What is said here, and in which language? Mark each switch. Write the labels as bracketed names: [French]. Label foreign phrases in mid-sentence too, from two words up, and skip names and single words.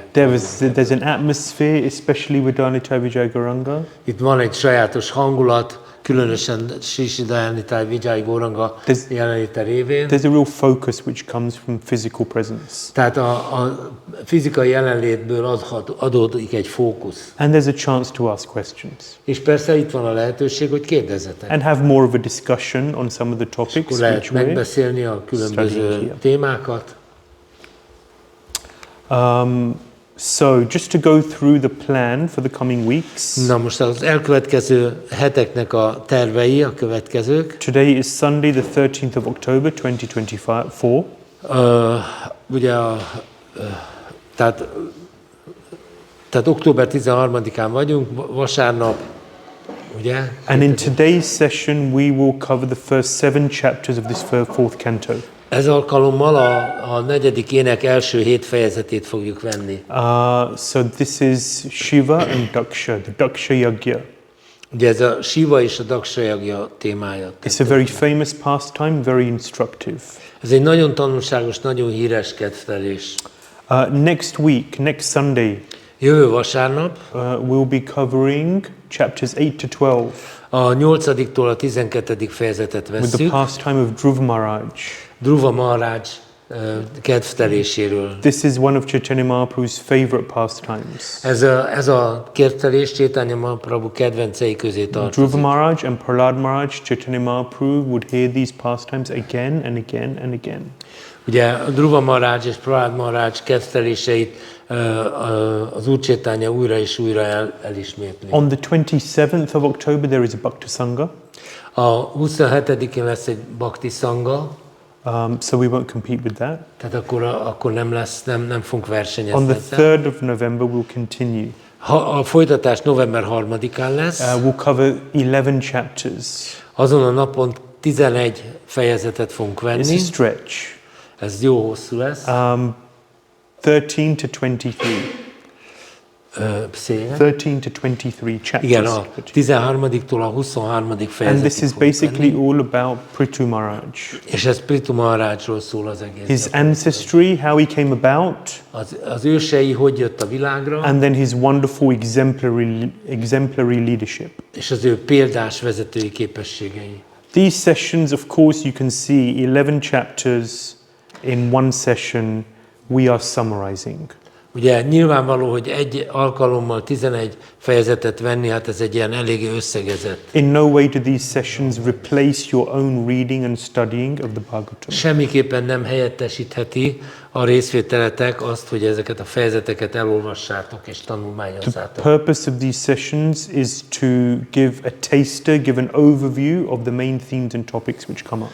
[English] There's an atmosphere, especially with Dānitai Vijay Gauranga. [Hungarian] Itt van egy sajátos hangulat, különösen Sri Dānitai Vijay Gauranga jelenléte révén. [English] There's a real focus which comes from physical presence. [Hungarian] Tehát a fizikai jelenlétből adódik egy fókusz. [English] And there's a chance to ask questions. [Hungarian] És persze itt van a lehetőség, hogy kérdezzetek. [English] And have more of a discussion on some of the topics. [Hungarian] Akkor lehet megbeszélni a különböző témákat. [English] So, just to go through the plan for the coming weeks. [Hungarian] Na most az elkövetkező heteknek a tervei a következők. [English] Today is Sunday, the 13th of October, 2024. [Hungarian] Ugye tehát október 13-án vagyunk, vasárnap, ugye? [English] And in today's session we will cover the first 7 chapters of this fourth canto. [Hungarian] Ez alkalommal a negyedik ének első 7 fejezetét fogjuk venni. [English] So this is Siva and Dakṣa, the Dakṣa Yagya. [Hungarian] Ugye ez a Siva és a Dakṣa Yagya témája. [English] It's a very famous pastime, very instructive. [Hungarian] Ez egy nagyon tanulságos, nagyon híres kedvtelés. [English] Next week, next Sunday, [Hungarian] jövő vasárnap [English] we'll be covering chapters 8 to 12. [Hungarian] A 8-tól a 12. fejezetet [English] With [Hungarian] vesszük. [English] the pastime of Dhruva Maharaj. [Hungarian] Dhruva Maharaj kedvteléséről. [English] This is one of Chaitanya Mahaprabhu's favorite pastimes. [Hungarian] Ez a kedvtelés Chaitanya Mahaprabhu kedvencei közé tartozik. [English] Dhruva Maharaj and Prahlad Maharaj, Chaitanya Mahaprabhu would hear these pastimes again and again and again. [Hungarian] Ugye Dhruva Maharaj és Prahlad Maharaj kedvteléseit az Úr Chaitanya újra és újra elismétli. [English] On the 27th of October there is a Bhakti Sangha. [Hungarian] A 27-én lesz egy Bhakti Sangha. [English] So we won't compete with that. [Hungarian] Tehát akkor nem lesz, nem fogunk versenyezni. [English] On the 3rd of November we'll continue. [Hungarian] A folytatás november 3-án lesz. [English] We'll cover 11 chapters. [Hungarian] Azon a napon 11 fejezetet fogunk venni. [English] It's a stretch. [Hungarian] Ez jó hosszú lesz. [English] 13 to 23. 13 to 23 chapters. [Hungarian] Igen, a 13-tól a 23. fejezetig. [English] And this is basically all about Prithu Maharaj. [Hungarian] És ez Prithu Maharajról szól az egész. [English] His ancestry, how he came about. [Hungarian] Az ősei hogy jött a világra. [English] And then his wonderful exemplary leadership. [Hungarian] És az ő példás vezetői képességei. [English] These sessions, of course, you can see 11 chapters in one session. We are summarizing. [Hungarian] Ugye nyilvánvaló, hogy egy alkalommal 11 fejezetet venni, hát ez egy ilyen eléggé összegezett. [English] In no way do these sessions replace your own reading and studying of the Bhagavatam. [Hungarian] Semmiképpen nem helyettesítheti a részvételetek azt, hogy ezeket a fejezeteket elolvassátok és [English] The [Hungarian] tanulmányozzátok. [English] purpose of these sessions is to give a taster, give an overview of the main themes and topics which come up.